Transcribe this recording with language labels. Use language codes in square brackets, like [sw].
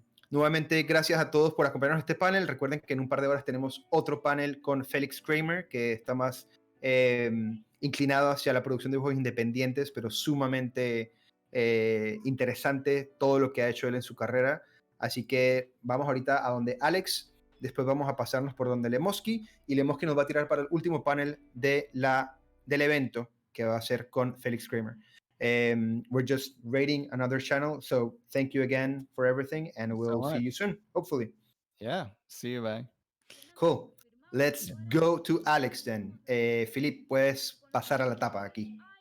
[es] Nuevamente, gracias a todos por acompañarnos en este panel. Recuerden que en un par de horas tenemos otro panel con Felix Kramer, que está más inclinado hacia la producción de juegos independientes, pero sumamente interesante todo lo que ha hecho él en su carrera. Así que vamos ahorita a donde Alex, después vamos a pasarnos por donde Lemoski, y Lemoski nos va a tirar para el último panel del evento, que va a ser con Felix Kramer. [en] We're just rating another channel, so thank you again for everything, and we'll see you soon, hopefully. Yeah, see you, bye. Cool. Let's go to Alex then. Filip, [es] puedes pasar a la tapa aquí.